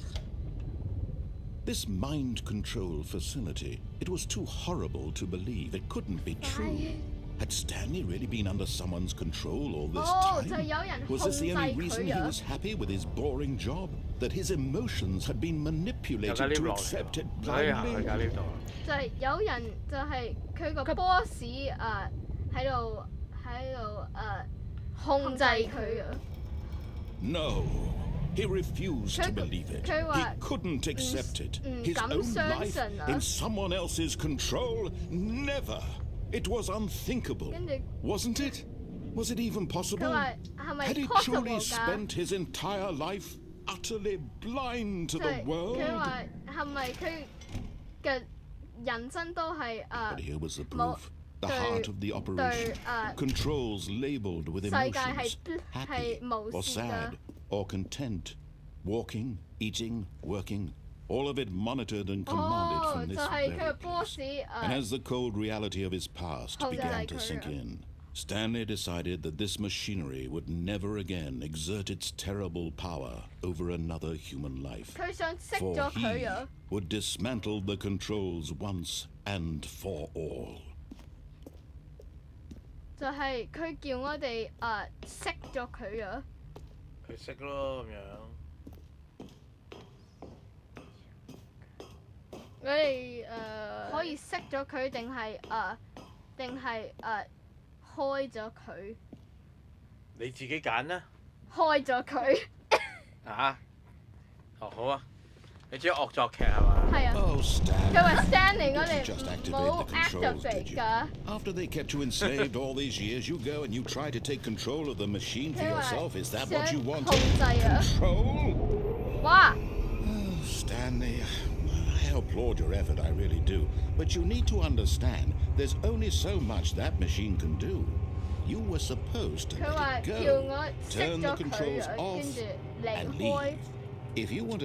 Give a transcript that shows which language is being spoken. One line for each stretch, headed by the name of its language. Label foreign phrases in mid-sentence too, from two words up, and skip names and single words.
English: This mind control facility, it was too horrible to believe. It couldn't be true. Had Stanley really been under someone's control all this
Cantonese: 就
English: time?
Cantonese: 有人
English: Was
Cantonese: 控
English: this
Cantonese: 制
English: the only reason
Cantonese: 佢
English: he
Cantonese: 啊！
English: was happy with his boring job? That his emotions had been
Cantonese: 有間
English: manipulated
Cantonese: lift
English: to
Cantonese: 落嚟
English: accept it
Cantonese: 喎，可以行去
English: blindly?
Cantonese: 架 lift 度。就係有人就係佢個 boss 喺度控制佢啊！
English: No. He refused to
Cantonese: 佢-
English: believe it.
Cantonese: 佢
English: He
Cantonese: 話
English: couldn't accept it.
Cantonese: 唔
English: His
Cantonese: 敢
English: own
Cantonese: 相
English: life
Cantonese: 信啊！
English: in someone else's control? Never. It was unthinkable.
Cantonese: 跟住
English: Wasn't it? Was it even
Cantonese: 佢
English: possible?
Cantonese: 話係咪
English: Had he
Cantonese: possible
English: truly
Cantonese: 㗎？
English: spent his entire life utterly blind to
Cantonese: 就
English: the
Cantonese: 係佢
English: world?
Cantonese: 話係咪佢嘅人生都係
English: But here was the Mo- proof. The
Cantonese: 對
English: heart of the operation.
Cantonese: 對
English: Controls labeled with
Cantonese: 世界
English: emotions.
Cantonese: 係
English: Happy
Cantonese: 無
English: or
Cantonese: 視㗎
English: sad。or content. Walking, eating, working. All of it monitored and commanded
Cantonese: 哦，
English: from
Cantonese: 就
English: this
Cantonese: 係
English: very
Cantonese: 佢嘅 boss
English: place. And as the cold reality of his past
Cantonese: 控制
English: began to
Cantonese: 佢
English: sink
Cantonese: 啊！
English: in, Stanley decided that this machinery would never again exert its terrible power over another human life.
Cantonese: 佢想熄
English: For
Cantonese: 咗
English: he
Cantonese: 佢啊！
English: would dismantle the controls once and for all.
Cantonese: 就係佢叫我哋熄咗佢啊！佢識咯咁樣。我哋可以熄咗佢定係開咗佢？你自己揀啦。開咗佢。啊？哦好啊，你中意惡作劇係嘛？係啊。
English: Oh, Stanley.
Cantonese: 佢話 Stanley 我
English: Did you
Cantonese: 哋
English: just activate
Cantonese: 冇
English: the controls, did
Cantonese: activate
English: you?
Cantonese: 㗎。
English: After they kept you enslaved all these years, you go and you try to take control of the machine for
Cantonese: 佢話
English: yourself. Is that what you
Cantonese: 想
English: want?
Cantonese: 控制啊！
English: Control?
Cantonese: 哇！
English: Oh, Stanley, I applaud your effort, I really do. But you need to understand, there's only so much that machine can do. You were supposed to
Cantonese: 佢話
English: let it
Cantonese: 叫
English: go,
Cantonese: 我熄
English: turn
Cantonese: 咗
English: the
Cantonese: 佢
English: controls
Cantonese: 啊，跟
English: off,
Cantonese: 住
English: and
Cantonese: 離開
English: leave.。If you want to